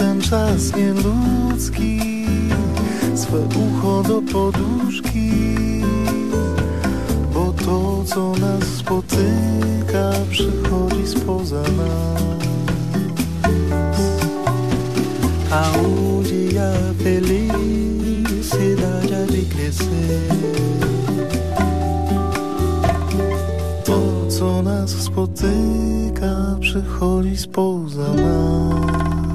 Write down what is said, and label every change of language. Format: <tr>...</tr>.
<pl>Czas nieludzki, swe ucho do poduszki, bo to, co nas spotyka, przychodzi spoza nas.</pl> <pt>A onde a felicidade há de crescer?</pt> <pl>To, co nas spotyka, przychodzi spoza nas.</pl>